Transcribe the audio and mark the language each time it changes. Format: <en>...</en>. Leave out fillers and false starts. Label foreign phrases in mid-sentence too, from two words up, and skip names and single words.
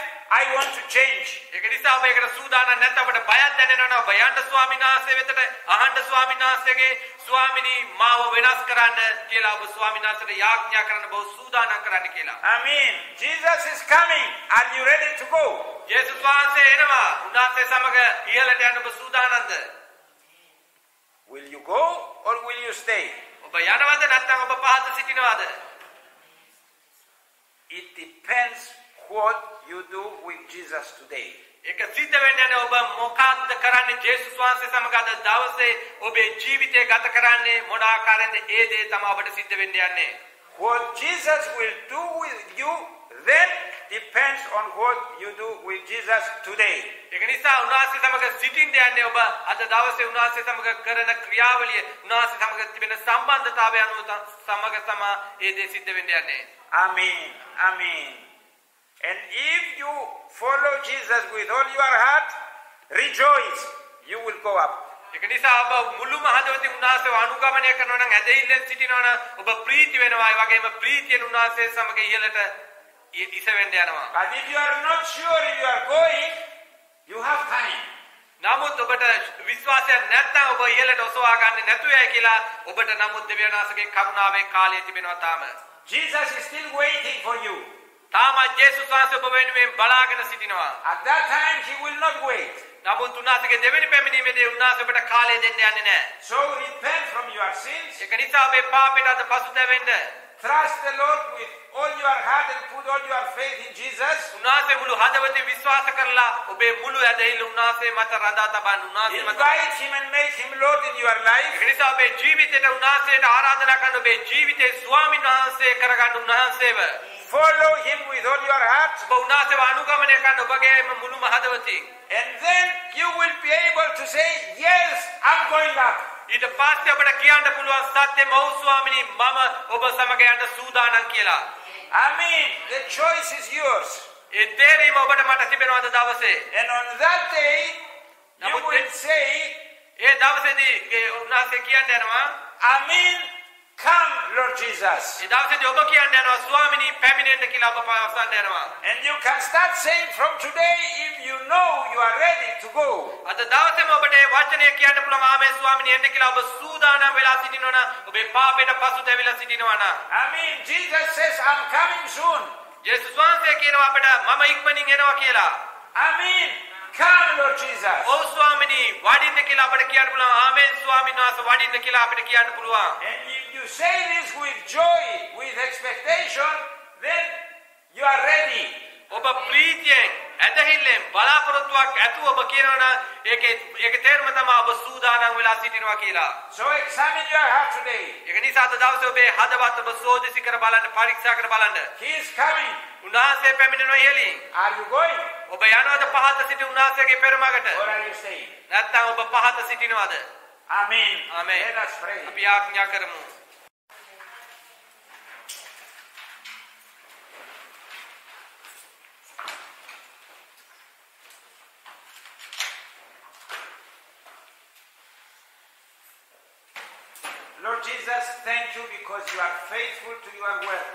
<en>I want to change.</en> <si>ඒක නිසා ඔබ ඒකට සූදානම් නැත්නම් ඔබට බයක් දැනෙනවා. ඔබ යන්න ස්වාමීන් වහන්සේ වෙතට අහන්න ස්වාමීන් වහන්සේගේ ස්වාමිනී මාව වෙනස් කරන්න කියලා ඔබ ස්වාමීන් වහන්සේට යාඥා කරන්න බව සූදානම් කරන්න කියලා.</si> <en>Amen. Jesus is coming. Are you ready to go?</en> <si>ජේසුස් වහන්සේ එනවා. උන්වහන්සේ සමග ඉහළට යන්න ඔබ සූදානම්ද?</si> <en>Will you go or will you stay?</en> <si>ඔබ යනවද නැත්නම් ඔබ පහත සිටිනවද?</si> <en>It depends what you do with Jesus today.</en> <si>ඒක සිද්ධ වෙන්නේ නැහැ ඔබ මොකක්ද කරන්නේ ජේසුස් වහන්සේ සමග අද දවසේ ඔබේ ජීවිතය ගත කරන්නේ මොන ආකාරයෙන්ද ඒ දේ තමයි ඔබට සිද්ධ වෙන්න යන්නේ.</si> <en>What Jesus will do with you then depends on what you do with Jesus today.</en> <si>ඒක නිසා උන්වහන්සේ සමග සිටින්න යන්නේ ඔබ අද දවසේ උන්වහන්සේ සමග කරන ක්‍රියාවලිය උන්වහන්සේ සමග තිබෙන සම්බන්ධතාවය අනුව සමග තමයි ඒ දේ සිද්ධ වෙන්න යන්නේ.</si> <en>Amen. Amen. And if you follow Jesus with all your heart, rejoice. You will go up.</en> <si>ඒක නිසා ඔබ මුළු මහදවතින් උන්වහන්සේව අනුගමනය කරනවා නම් ඇදහිල්ලෙන් සිටිනවා නම් ඔබ ප්‍රීති වෙනවා. ඒ වගේම ප්‍රීතියෙන් උන්වහන්සේ සමග ඉහළට ඉසවෙන්න යනවා.</si> <en>But if you are not sure if you are going, you have time.</en> <si>නමුත් ඔබට විශ්වාසයක් නැත්නම් ඔබ ඉහළට ඔසවා ගන්න නැතුව යයි කියලා ඔබට නමුත් දෙවියන් වහන්සේගේ කරුණාවේ කාලය තිබෙනවා තාම.</si> <en>Jesus is still waiting for you.</en> <si>තාම ජේසුස් වහන්සේ ඔබ වෙනුවෙන් බලාගෙන සිටිනවා.</si> <en>At that time, he will not wait.</en> <si>නමුත් උන්වහන්සේගේ දෙවෙනි පැමිණීමේදී උන්වහන්සේ ඔබට කාලය දෙන්න යන්නේ නැහැ.</si> <en>So repent from your sins.</en> <si>ඒක නිසා ඔබේ පාපයට අද පසුතැවෙන්න.</si> <en>Trust the Lord with all your heart and put all your faith in Jesus.</en> <si>උන්වහන්සේ මුළු හදවතින් විශ්වාස කරලා ඔබේ මුළු ඇදහිල්ල උන්වහන්සේ මත රඳා තබන්න උන්වහන්සේ මත.</si> <en>Invite him and make him Lord in your life.</en> <si>ඒක නිසා ඔබේ ජීවිතයට උන්වහන්සේට ආරාධනා කරන ඔබේ ජීවිතේ ස්වාමීන් වහන්සේ කරගන්න උන්වහන්සේව.</si> <en>Follow him with all your heart.</en> <si>ඔබ උන්වහන්සේව අනුගමනය කරන ඔබගේම මුළුම හදවතින්.</si> <en>And then you will be able to say, yes, I'm going up.</en> <si>ඊට පස්සේ ඔබට කියන්න පුළුවන් සත්‍යම ඔව් ස්වාමිනී මම ඔබ සමග යන්න සූදානම් කියලා.</si> <en>Amen. The choice is yours.</en> <si>ඒ තේරීම ඔබට මට තිබෙනවද දවසේ?</si> <en>And on that day, you will say,</en> <si>ඒ දවසේදී උන්වහන්සේ කියන්න යනවා</si> <en>Amen. Come, Lord Jesus.</en> <si>ඒ දවසේදී ඔබ කියන්න යනවා ස්වාමිනී පැමිණෙන්න කියලා ඔබ පවසන්න යනවා.</si> <en>And you can start saying from today if you know you are ready to go.</en> <si>අද දවසේම ඔබට මේ වචනය කියන්න පුළුවන් ආමේ ස්වාමිනී එන්න කියලා ඔබ සූදානම් වෙලා සිටිනවා නම් ඔබේ පාපයට පසුතැවිලා සිටිනවා නම්.</si> <en>Amen. Jesus says, I'm coming soon.</en> <si>ජේසුස් වහන්සේ කියනවා අපට මම ඉක්මනින් එනවා කියලා.</si> <en>Amen. Come, Lord Jesus.</en> <si>ඔව් ස්වාමිනී වඩින්න කියලා අපට කියන්න පුළුවන් ආමේන් ස්වාමීන් වහන්සේ වඩින්න කියලා අපිට කියන්න පුළුවන්.</si> <en>And if you say this with joy, with expectation, then you are ready.</en> <si>ඔබ ප්‍රීතියෙන් ඇදහිල්ලෙන් බලාපොරොත්තුවක් ඇතුව ඔබ කියනවා ඒක තේරුම තමයි ඔබ සූදානම් වෙලා සිටිනවා කියලා.</si> <en>So examine your heart today.</en> <si>ඒක නිසා අද දවසේ ඔබේ හදවත ඔබ සෝදිසි කර බලන්න, පරීක්ෂා කර බලන්න.</si> <en>He is coming.</en> <si>උන්වහන්සේ පැමිණෙනවා ඉහළින්.</si> <en>Are you going?</en> <si>ඔබ යනවාද පහත සිටි උන්වහන්සේගේ පෙරමගට?</si> <en>Or are you staying?</en> <si>නැත්නම් ඔබ පහත සිටිනවද?</si> <en>Amen. Amen. Let us pray.</en> <si>අපි ආඥා කරමු.</si> <en>Lord Jesus, thank you because you are faithful to your word.</en>